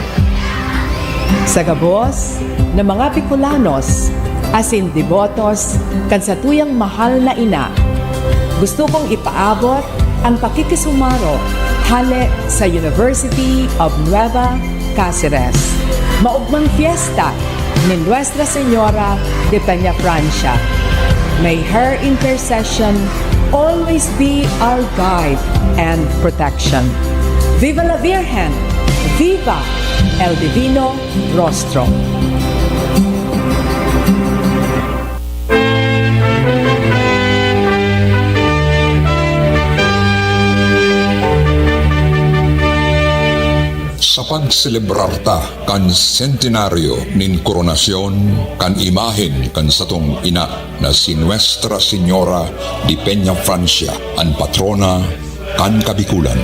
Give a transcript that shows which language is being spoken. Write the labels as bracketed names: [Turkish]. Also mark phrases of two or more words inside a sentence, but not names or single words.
[Bikol] Sa gabos na mga Bicolanos, asin devotos kan sa tuyang mahal na ina, gusto kong ipaabot ang pakikisumaro hali sa University of Nueva Cáceres. Maugmang fiesta ni Nuestra Señora de Peñafrancia. [English] May her intercession always be our guide and protection. [Spanish] Viva la Virgen! Viva el Divino Rostro! [Bikol] Sa pagselebrarta kan sentenaryo nin koronasyon kan imahen kan satong ina na si Nuestra Señora de Peñafrancia, ang patrona kan Kabikulan.